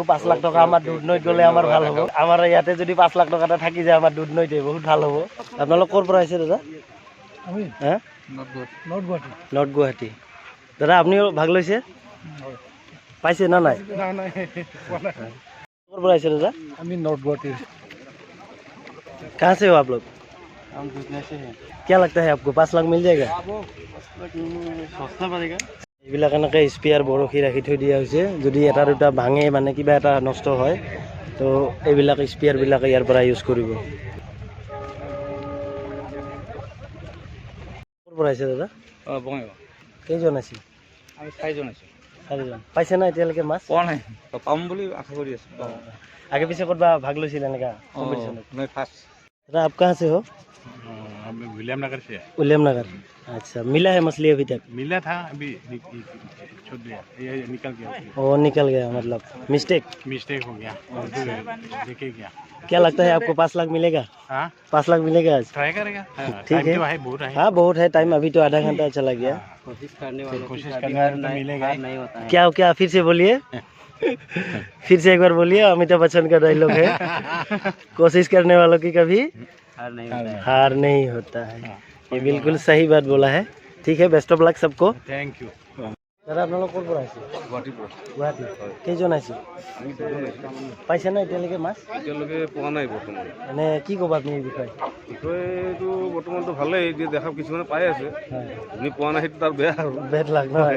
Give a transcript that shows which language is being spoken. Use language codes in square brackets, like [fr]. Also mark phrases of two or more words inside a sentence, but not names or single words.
[as] 5 লাখ টকা আমাৰ দুধনৈত গ'লে আমাৰ ভাল হ'ব। আমাৰ ইয়াতে যদি 5 লাখ টকা এটা থাকি যায় আমাৰ দুধনৈতে বহুত ভাল হ'ব। আপোনালোক ক'ৰ পৰা আহিছে দাদা? হা, নৰ্থ গুৱাহাটী। দাদা আপুনিও ভাগ লৈছে? পাইছে না নাই? ক'ৰ পৰা আহিছে দাদা? আমি नॉर्थ गुवाहाटी [hi] कहाँ से हो आप लोग? हम दूसरे से हैं। क्या लगता है आपको 5 लाख मिल जाएगा? सस्ता पड़ेगा। [as] এইবিলাক এনেকৈ স্পেয়াৰ বৰশী ৰাখি থৈ দিয়া হৈছে, যদি এটা দুটা ভাঙে মানে কিবা এটা নষ্ট হয় তো এইবিলাক স্পেয়াৰবিলাক ইয়াৰ পৰা ইউজ কৰিব। ক'ৰ পৰা আহিছে দাদা? বঙাইগাঁও। কেইজন আছে? আমি 4জন আছোঁ। 4জন। পাইছে না এতিয়ালৈকে মাছ? পোৱা নাই, পাম বুলি আশা কৰি আছোঁ। আগে পিছে ক'ৰবা ভাগ লৈছিল এনেকা কম্পিটিশ্যনত? [hi] मैं फर्स्ट। दादा आप कहाँ से हो? विलियम नगर से। विलियम नगर। अच्छा, मिला है मछली अभी तक? मिला था, अभी छोड़ दिया, ये निकल गया। वो निकल गया मतलब मिस्टेक हो गया, देखे गया। क्या लगता है आपको 5 लाख मिलेगा? हाँ, 5 लाख मिलेगा आज? ट्राई करेगा। ठीक है, बहुत है। हाँ बहुत है टाइम, अभी तो आधा घंटा चला गया। कोशिश करने तो मिलेगा। नहीं होता है। क्या क्या फिर से बोलिए फिर से एक बार बोलिए, अमिताभ बच्चन का डायलॉग है कोशिश करने वालों की कभी हार नहीं होता है। ये बिल्कुल सही बात बोला है। ठीक है, [en] best of luck [hi] सबको। [en] Thank you. [as] দাদা আপোনালোক ক'ৰ পৰা আহিছে? গুৱাহাটী। কেইজন আহিছে? পাইছে না এতিয়ালৈকে মাছ? এতিয়ালৈকে পোৱা নাই বৰ্তমান। এনে কি ক'ব আপুনি এই বিষয়ে? বিষয়টো বৰ্তমানটো ভালেই, এতিয়া দেখা কিছুমানে পাই আছে, আপুনি পোৱা নাই সেইটো তাৰ বেয়া আৰু। [en] bad luck [as] নহয়?